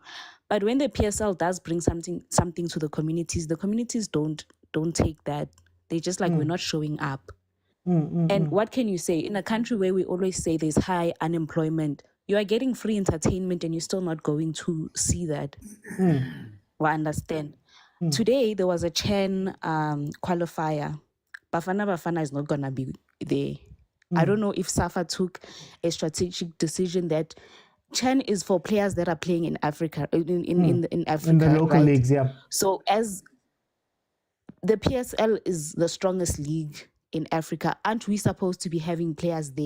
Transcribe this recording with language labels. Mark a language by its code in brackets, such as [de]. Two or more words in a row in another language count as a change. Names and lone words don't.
[en] But when the PSL does bring something to the communities don't take that. They just like, we're not showing up. And what can you say? In a country where we always say there's high unemployment, you are getting free entertainment and you're still not going to see that. Well, understand. Today, there was a CHAN qualifier. Bafana Bafana is not going to be there. I don't know if SAFA took a strategic decision that CHAN is for players that are playing in Africa, in Africa. In the local leagues, yeah. So as the PSL is the strongest league in Africa, aren't we supposed to be having players there?